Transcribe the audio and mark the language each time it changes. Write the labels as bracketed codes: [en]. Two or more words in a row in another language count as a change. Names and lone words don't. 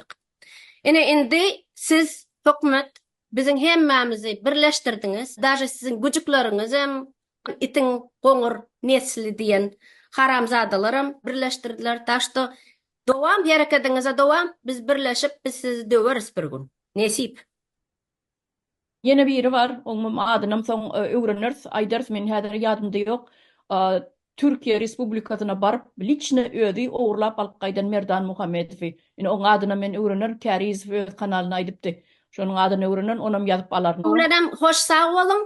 [tk] Indi siz hökümet biziň hemmämizi birleşdirdiňiz. Daşy siziň güjükleriňiz hem itiň goňur nesli diýen haramzadalaram birleşdirdiler. Taşda dowam hereketiňize dowam, biz birleşip biz sizi döweriz bir gün. Nesip. Yine biri var, onun adynam soň öwreners, aýdars men häzir ýadymda ýok. Türkiye Respublikasyna barıp liçne ödi ogurlap alyp gaýdan Merdan Muhammedowi. Ine oň adyna men öwrenir, Käriz öz kanalyna aýdypdy. Şonuň adyny öwrenen, onam ýazyp alaryn. Uladam hoş sag bolun.